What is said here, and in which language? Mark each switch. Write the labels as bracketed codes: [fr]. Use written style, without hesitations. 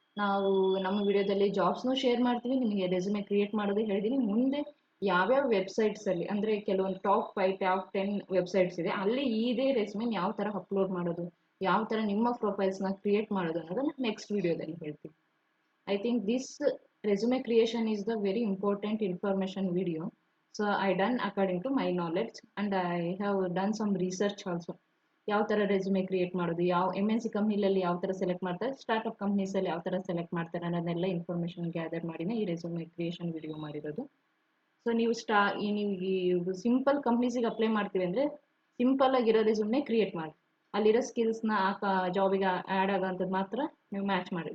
[kn] ನಾವು ನಮ್ಮ ವಿಡಿಯೋದಲ್ಲಿ ಜಾಬ್ಸ್ನು ಶೇರ್ ಮಾಡ್ತೀವಿ, ನಿಮಗೆ ರೆಸ್ಯೂಮೆ ಕ್ರಿಯೇಟ್ ಮಾಡೋದು ಹೇಳಿದೀನಿ. ಮುಂದೆ ಯಾವ್ಯಾವ ವೆಬ್ಸೈಟ್ಸಲ್ಲಿ ಅಂದರೆ ಕೆಲವೊಂದು ಟಾಪ್ 5 ಟಾಪ್ 10 ವೆಬ್ಸೈಟ್ಸ್ ಇದೆ, ಅಲ್ಲಿ ಇದೇ ರೆಸ್ಯೂಮೆನ್ ಯಾವ ಥರ ಅಪ್ಲೋಡ್ ಮಾಡೋದು, ಯಾವ ಥರ ನಿಮ್ಮ ಪ್ರೊಫೈಲ್ಸ್ನ ಕ್ರಿಯೇಟ್ ಮಾಡೋದು ಅನ್ನೋದನ್ನು ನೆಕ್ಸ್ಟ್ ವಿಡಿಯೋದಲ್ಲಿ ಹೇಳ್ತೀವಿ. [en] I think this resume creation is the very important information video. So I done according to my knowledge and I have done some research also. [kn] ಯಾವ ಥರ ರೆಸ್ಯೂಮೆ ಕ್ರಿಯೇಟ್ ಮಾಡೋದು, ಯಾವ MNC ಕಂಪ್ನಿಲಲ್ಲಿ ಯಾವ ಥರ ಸೆಲೆಕ್ಟ್ ಮಾಡ್ತಾರೆ, ಸ್ಟಾರ್ಟ್ಅಪ್ ಕಂಪ್ನೀಸಲ್ಲಿ ಯಾವ ಥರ ಸೆಲೆಕ್ಟ್ ಮಾಡ್ತಾರೆ ಅನ್ನೋದನ್ನೆಲ್ಲ ಇನ್ಫಾರ್ಮೇಷನ್ ಗ್ಯಾದರ್ ಮಾಡಿನೇ ಈ ರೆಸ್ಯೂಮೆ ಕ್ರಿಯೇಷನ್ ವಿಡಿಯೋ ಮಾಡಿರೋದು. ಸೊ ನೀವು ನೀವು ಸಿಂಪಲ್ ಕಂಪ್ನೀಸಿಗೆ ಅಪ್ಲೈ ಮಾಡ್ತೀವಿ ಅಂದರೆ ಸಿಂಪಲ್ ಆಗಿರೋ ರೆಸ್ಯೂಮ್ನೇ ಕ್ರಿಯೇಟ್ ಮಾಡಿ, ಅಲ್ಲಿರೋ ಸ್ಕಿಲ್ಸ್ನ ಜಾಬಿಗೆ ಆ್ಯಡ್ ಆಗೋಂಥದ್ದು ಮಾತ್ರ ನೀವು ಮ್ಯಾಚ್ ಮಾಡಿ.